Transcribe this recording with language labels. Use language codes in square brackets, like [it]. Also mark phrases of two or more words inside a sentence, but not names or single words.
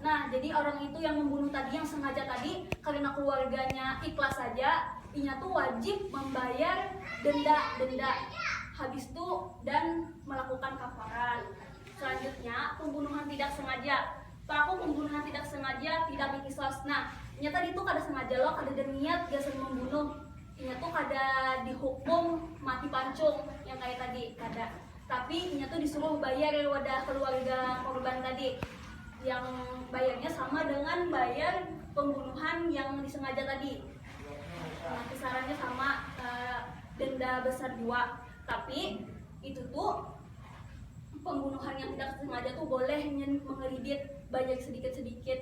[id] Nah, jadi orang itu yang membunuh tadi, yang sengaja tadi, karena keluarganya ikhlas saja, inya tuh wajib membayar denda habis itu dan melakukan kafarat. Selanjutnya, pembunuhan tidak sengaja. Pelaku pembunuhan tidak sengaja tidak dikisos. [bjn] Nah, Nya tadi tuh kada sengaja lo kada ada niat gasan membunuh. Nya tuh kada dihukum mati pancung yang kayak tadi kada. Tapi nya tuh disuruh bayar wadah keluarga korban tadi. [id] Yang bayarnya sama dengan bayar pembunuhan yang disengaja tadi. Nah, kisarannya sama, denda besar 2. Tapi itu tuh pembunuhan yang tidak sengaja tuh boleh mengedit bayar sedikit-sedikit.